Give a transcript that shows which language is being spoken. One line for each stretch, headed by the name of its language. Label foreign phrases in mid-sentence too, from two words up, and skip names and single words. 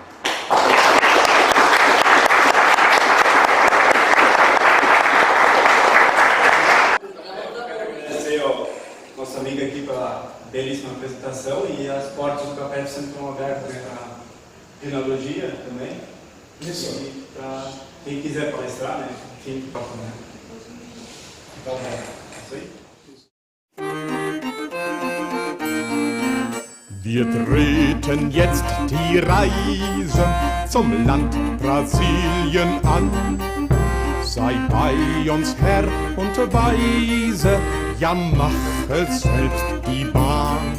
Portuguese: Agradecer ao nosso amigo aqui pela belíssima apresentação e as portas do CAPEC sempre estão abertas para genealogia também. Isso. E para quem quiser palestrar, né? Quem toca, né? Então, é isso aí.
German: Wir treten jetzt die Reise zum Land Brasilien an. Sei bei uns Herr und Weise, ja mache selbst die Bahn.